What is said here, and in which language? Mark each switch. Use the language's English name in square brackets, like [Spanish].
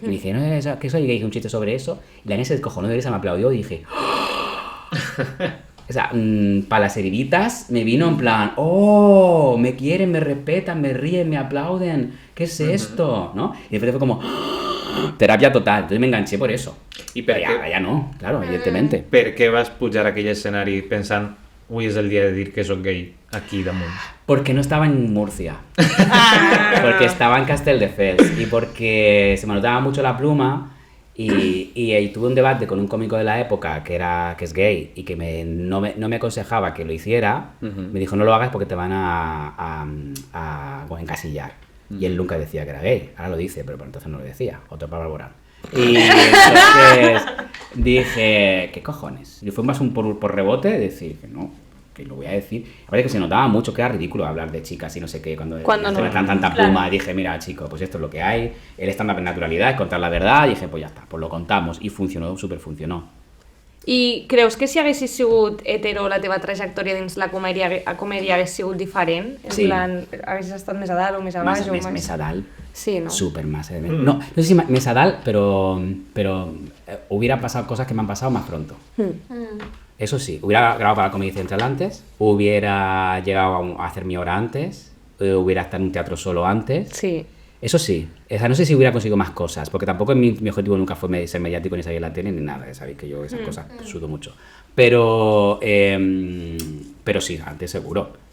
[Spanish] Y dije, no, que soy gay, hice un chiste sobre eso. Y la gente se descojonó de risa, me aplaudió y dije... O sea, para las heriditas me vino en plan, oh, me quieren, me respetan, me ríen, me aplauden, ¿qué es esto? ¿No? Y después fue como... terapia total, entonces me enganché por eso. [Catalan] I per [Spanish] Pero [Catalan] què, [Spanish] ya no, claro, evidentemente. [Catalan] per què vas pujar a aquell escenari pensant avui és el dia de dir que sóc gay aquí damunt? [Spanish] Porque no estaba en Murcia. Porque estaba en Castelldefels. Y porque se me notaba mucho la pluma. Y tuve un debate con un cómico de la época que es gay y que no me aconsejaba que lo hiciera. Me dijo, no lo hagas porque te van a encasillar. Y él nunca decía que era gay. Ahora lo dice, pero por entonces no lo decía. Otro Pablo Alborán. Y entonces dije, ¿qué cojones? Y fue más por rebote de decir que no, que lo voy a decir. Aparte que se notaba mucho que era ridículo hablar de chicas y no sé qué, cuando no. dan tanta pluma. Y dije, mira, chico, pues esto es lo que hay. El estándar de naturalidad es contar la verdad. Y dije, pues ya está, pues lo contamos. Y funcionó, súper funcionó. [Catalan] I creus que si haguessis sigut hetero la teva trajectòria dins la comèdia hagués sigut diferent? En [Spanish] Sí. [Catalan] plan, haguessis estat més a dalt o més a baix? [Spanish] Más [Catalan] a dalt. [Spanish] Sí, no? Súper más. No sé si mesadal, pero hubiera pasado cosas que me han pasado más pronto. Eso sí, hubiera grabado para Comedy Central antes, hubiera llegado a hacer mi hora antes, hubiera estado en un teatro solo antes. Sí. Eso sí, o sea, no sé si hubiera conseguido más cosas, porque tampoco mi objetivo nunca fue ser mediático ni salir en la tele ni nada, sabéis que yo esas cosas sudo mucho. Pero sí, antes seguro.